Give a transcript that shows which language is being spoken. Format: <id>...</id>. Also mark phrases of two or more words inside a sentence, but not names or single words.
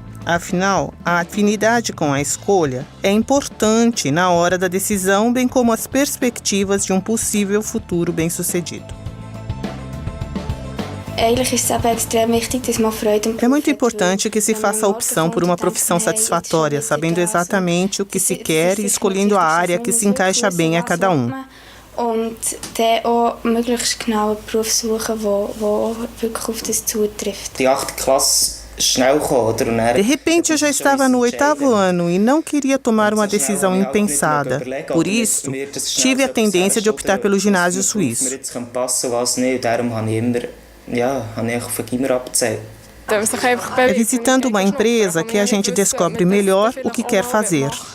<pt>Afinal, a afinidade com a escolha é importante na hora da decisão, bem como as perspectivas de um possível futuro bem-sucedido. É muito importante que se faça a opção por uma profissão satisfatória, sabendo exatamente o que se quer e escolhendo a área que se encaixa bem a cada um.</pt> <de>Und dann auch möglichst genau einen Beruf suchen, der wirklich auf das zutrifft. Die 8. Klasse schnell gekommen, oder?</de> <pt>De repente eu já estava no 8º ano e não queria tomar uma decisão impensada. Por isso, tive a tendência de optar pelo ginásio suíço. É visitando uma empresa que a gente descobre melhor o que quer fazer.</pt>